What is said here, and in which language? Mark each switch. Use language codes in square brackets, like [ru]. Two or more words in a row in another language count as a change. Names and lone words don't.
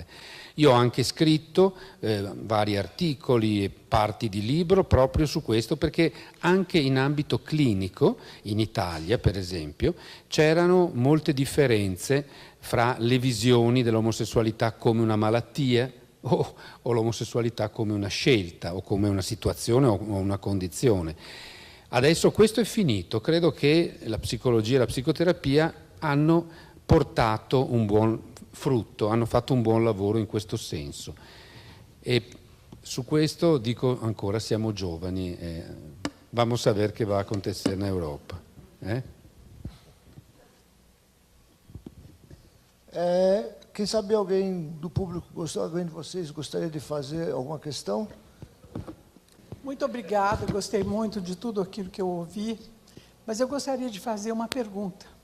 [it] Io ho anche scritto vari articoli e parti di libro proprio su questo, perché anche in ambito clinico, in Italia per esempio, c'erano molte differenze fra le visioni dell'omosessualità come una malattia o l'omosessualità come una scelta o come una situazione o una condizione. Adesso questo è finito, credo che la psicologia e la psicoterapia hanno portato un buon frutto, hanno fatto un buon lavoro in questo senso, e su questo dico ancora siamo giovani, [pt] vamos a ver che va a acontecer na Europa. Quem sabe alguém do público, alguém de vocês gostaria de fazer alguma questão? Muito obrigada, gostei muito de tudo aquilo que eu ouvi, mas eu gostaria de fazer uma pergunta.